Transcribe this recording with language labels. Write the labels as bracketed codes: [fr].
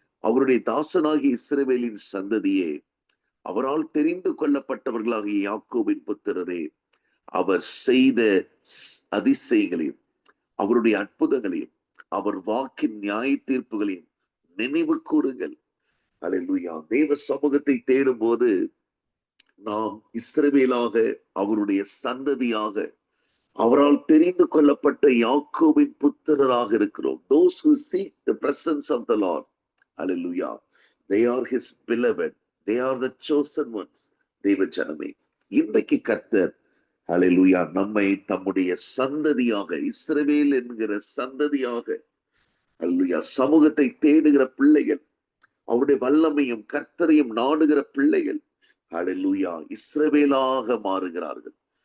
[ta] அவருடைய தாசனாகிய இஸ்ரவேலின் சந்ததியே, அவரால் தெரிந்து கொள்ளப்பட்டவர்களாகிய யாக்கோபின் புத்திரரே, அவர் செய்த அதிசயங்களையும் அவருடைய அற்புதங்களையும் அவர் வாக்கின் நியாய தீர்ப்புகளையும் நினைவு கூறுங்கள். ஹalleluya. தேவ சமூகத்தை தேடும் போது நாம் இஸ்ரவேலாக, அவருடைய சந்ததியாக, அவரால் தெரிந்து கொள்ளப்பட்ட யாக்கோபின் புத்திரராக இருக்கிறோம். [en] Those who seek the presence of the Lord, hallelujah, they are his beloved, they are the chosen ones. [ta] தேவ ஜனமே, இன்றைக்கு கர்த்தர் ஹalleluya நம்மை தம்முடைய சந்ததியாக, இஸ்ரவேல் என்கிற சந்ததியாக, ஹalleluya, சமூகத்தை தேடுகிற பிள்ளைகள், அவருடைய வல்லமையும் கர்த்தரையும் நாடுகிற பிள்ளைகள், ஹalleluya, இஸ்ரவேலாக மாறுகிறார்கள்.